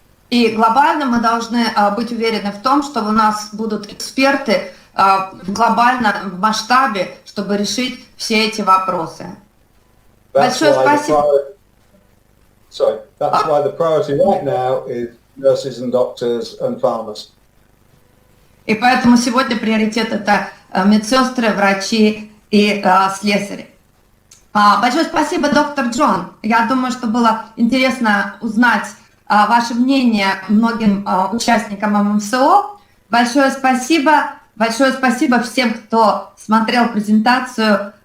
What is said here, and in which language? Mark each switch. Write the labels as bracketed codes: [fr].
[ru] И глобально мы должны быть уверены в том, что у нас будут эксперты в глобальном масштабе, чтобы решить все эти вопросы. Большое спасибо. [en] That's why the priority right now is nurses and doctors and farmers. [ru] И поэтому сегодня приоритет – это медсестры, врачи и слесари. Большое спасибо, доктор Джон. Я думаю, что было интересно узнать ваше мнение многим участникам ММСО. Большое спасибо всем, кто смотрел презентацию.